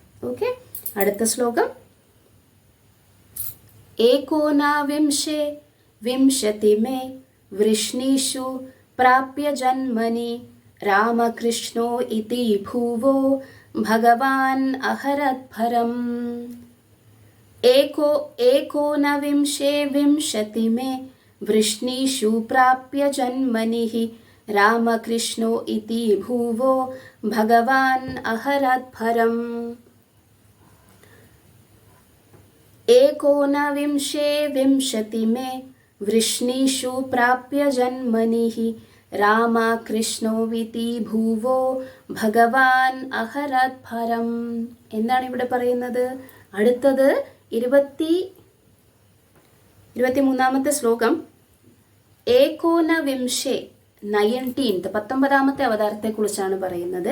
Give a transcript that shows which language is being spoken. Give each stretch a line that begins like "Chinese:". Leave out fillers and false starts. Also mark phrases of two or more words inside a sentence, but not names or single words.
Malayalam: ഓക്കെ, അടുത്ത ശ്ലോകം.
Sanskrit: ഏകോനാവിംശേ വിംശതിമേ വൃഷ്ണീഷു പ്രാപ്യ ജന്മനി രാമകൃഷ്ണോ ഇതി ഭൂവോ ഭഗവാൻ അഹരദ്ഭരം. एकोनविंशे विंशतिमे वृष्णीषु प्राप्य जन्मनिः रामकृष्णो इति भुवो भगवान् अहरद्भरम्. एकोनविंशे विंशतिमे वृष्णीषु प्राप्य जन्मनिः രാമകൃഷ്ണോ വിതി ഭൂവോ ഭഗവാൻ അഹരദ്ഭരം.
Malayalam: എന്താണ് ഇവിടെ പറയുന്നത്? അടുത്തത് 23ാമത്തെ ശ്ലോകം. ഏകോനവിംശേ 19th 19ാമത്തെ അവതാരത്തെ കുറിച്ചാണ് പറയുന്നത്.